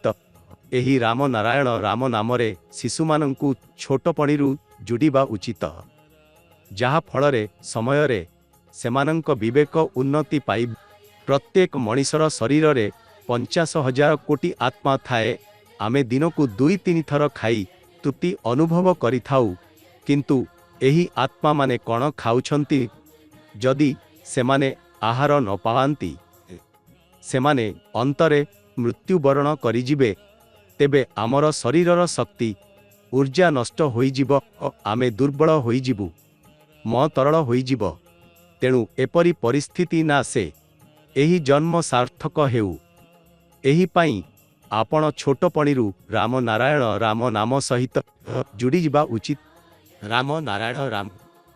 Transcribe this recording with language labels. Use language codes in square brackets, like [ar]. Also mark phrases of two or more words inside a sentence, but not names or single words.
[or] ଏହି ରାମ ନାରାୟଣ ରାମ ନାମରେ ଶିଶୁମାନଙ୍କୁ ଛୋଟପଣରୁ ଯୋଡ଼ିବା ଉଚିତ, ଯାହା ଫଳରେ ସମୟରେ ସେମାନଙ୍କ ବିବେକ ଉନ୍ନତି ପାଏ। ପ୍ରତ୍ୟେକ ମଣିଷର ଶରୀର ରେ 50,000 କୋଟି ଆତ୍ମା ଥାଏ। ଆମେ ଦିନ କୁ 2-3 ଥର ଖାଇ ତୃପ୍ତି ଅନୁଭବ କରି ଥାଉ, କିନ୍ତୁ ଏହି ଆତ୍ମା ମାନେ କଣ ଖାଉଛନ୍ତି? ଯଦି ସେମାନେ ଆହାର ନ ପାଆନ୍ତି, ସେମାନେ ଅନ୍ତରେ ମୃତ୍ୟୁବରଣ କରିଯିବେ। ତେବେ ଆମର ଶରୀରର ଶକ୍ତି ଊର୍ଜା ନଷ୍ଟ ହୋଇଯିବ, ଆମେ ଦୁର୍ବଳ ହୋଇଯିବୁ, ମନ ତରଳ ହୋଇଯିବ। ତେଣୁ ଏପରି ପରିସ୍ଥିତି ନା ସେ ଏହି ଜନ୍ମ ସାର୍ଥକ ହେଉ। ଏହି ପାଇଁ ଆପଣ ଛୋଟପଣରୁ ରାମ ନାରାୟଣ ରାମ ନାମ ସହିତ ଯୋଡ଼ି ଯିବା ଉଚିତ। ରାମ ନାରାୟଣ ରାମ।